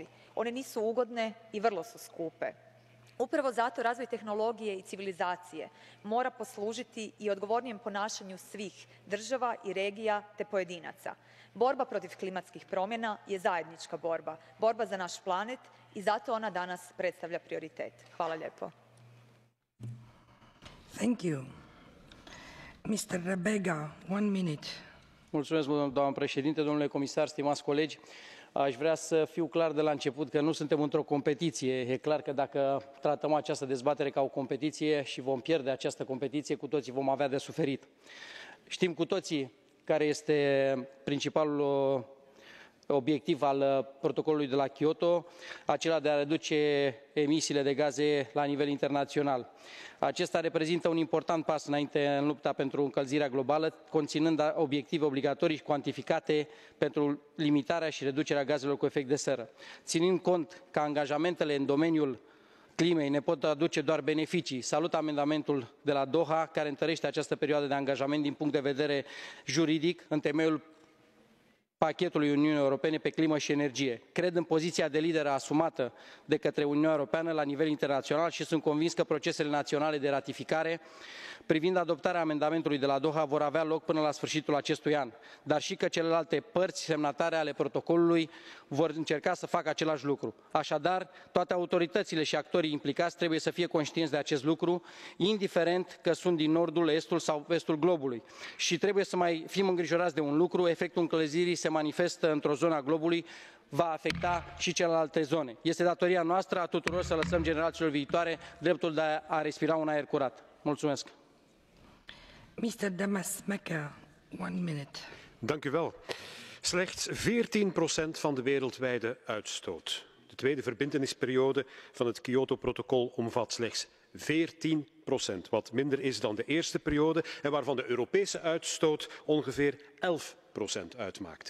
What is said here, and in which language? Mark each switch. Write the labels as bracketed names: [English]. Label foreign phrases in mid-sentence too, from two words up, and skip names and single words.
[Croatian] One nisu ugodne i vrlo su skupe. Upravo zato razvoj tehnologije i civilizacije mora poslužiti i odgovornijem ponašanju svih država i regija te pojedinaca. Borba protiv klimatskih promjena je zajednička borba, borba za naš planet i zato ona danas predstavlja prioritet. Hvala lijepo. [English] Thank you. Mr. Rebega, 1 minute. [Romanian] Mulțumesc, doamnă președinte, domnule comisar, stimați colegi. Aș vrea să fiu clar de la început că nu suntem într-o competiție. E clar că dacă tratăm această dezbatere ca o competiție și vom pierde această competiție, cu toții vom avea de suferit. Știm cu toții care este principalul obiectiv al protocolului de la Kyoto, acela de a reduce emisiile de gaze la nivel internațional. Acesta reprezintă un important pas înainte în lupta pentru încălzirea globală, conținând obiective obligatorii și cuantificate pentru limitarea și reducerea gazelor cu efect de seră. Ținând cont că angajamentele în domeniul climei ne pot aduce doar beneficii, salut amendamentul de la Doha, care întărește această perioadă de angajament din punct de vedere juridic, în temeiul pachetului Uniunii Europene pe climă și energie. Cred în poziția de lider asumată de către Uniunea Europeană la nivel internațional și sunt convins că procesele naționale de ratificare privind adoptarea amendamentului de la Doha vor avea loc până la sfârșitul acestui an, dar și că celelalte părți semnatare ale protocolului vor încerca să facă același lucru. Așadar, toate autoritățile și actorii implicați trebuie să fie conștienți de acest lucru, indiferent că sunt din nordul, estul sau vestul globului. Și trebuie să mai fim îngrijorați de un lucru, efectul încălzirii se manifestă într-o zonă a globului, va afecta și celelalte zone. Este datoria noastră a tuturor să lăsăm generațiilor viitoare dreptul de a respira un aer curat. Mulțumesc! [English] Mr. Damasmaker, 1 minute. [Dutch] Dank u wel. Slechts 14% van de wereldwijde uitstoot. De tweede verbintenisperiode van het Kyoto-protocol omvat slechts 14%, wat minder is dan de eerste periode en waarvan de Europese uitstoot ongeveer 11% uitmaakt.